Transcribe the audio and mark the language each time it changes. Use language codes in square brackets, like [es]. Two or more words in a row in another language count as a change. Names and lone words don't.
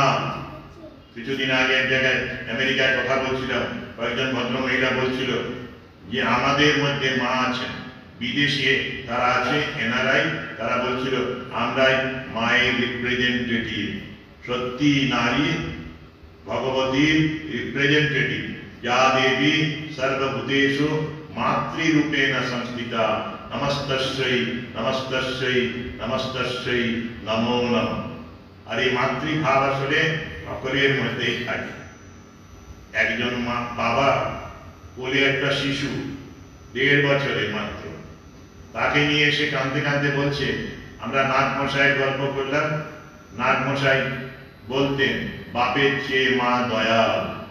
[bn] কিছুদিন আগে এক জায়গায় আমেরিকায় কথা বলছিলাম, কয়েকজন ভদ্র মহিলা বলছিল যে আমাদের মধ্যে মা আছেন, বিদেশে তারা আছে এনআরআই, তারা বলছিল আমরাই মায়ের রিপ্রেজেন্টেটিভ। সত্যি নারী ভগবতীর রিপ্রেজেন্টেটিভ। [sa] যা দেবী সর্বভূতেষু মাতৃরূপেণ সংস্থিতা। নমস্তস্যৈ নমস্তস্যৈ নমস্তস্যৈ নমো নমঃ। [bn] আর এই মাতৃভাব আসলে সকলের মধ্যেই থাকে। একজন বাবা কোলে একটা শিশু 1.5 বছরের মাত্র, তাকে নিয়ে এসে কাঁদতে কাঁদতে বলছে, আমরা নাগমশাই গল্প করলাম, নাগমশাই বলতেন বাপের চেয়ে মা দয়াল।